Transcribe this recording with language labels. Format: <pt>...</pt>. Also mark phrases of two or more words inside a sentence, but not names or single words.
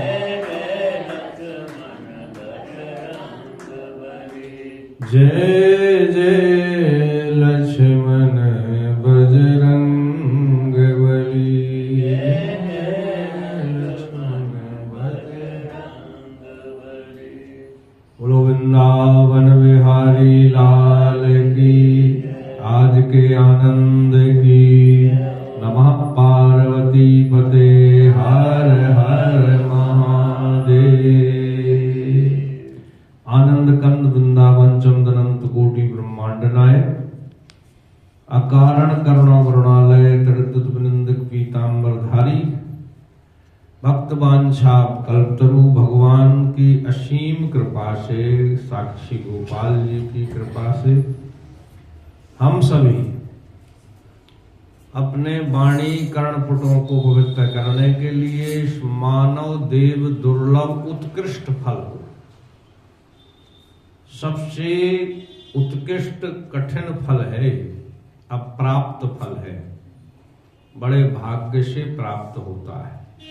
<hi>जय जय लक्ष्मण बजरंग बली बोलो वृंदावन बिहारी लाल की आज के आनंद की</hi> <sa>नमः पार्वती पते</sa> <hi>हर हर महादेव आनंद कंद वृंदावन चंदनंत कोटि ब्रह्मांड नायक अकारण करुणा करुणालय तड़ित निंदक पीतांबरधारी भक्त वांछा कल्पतरु भगवान की असीम कृपा से साक्षी गोपाल जी की कृपा से हम सभी अपने वाणी कर्णपुटों को पवित्र करने के लिए मानव देव दुर्लभ उत्कृष्ट फल सबसे उत्कृष्ट कठिन फल है, अप्राप्त फल है, बड़े भाग्य से प्राप्त होता है।</hi>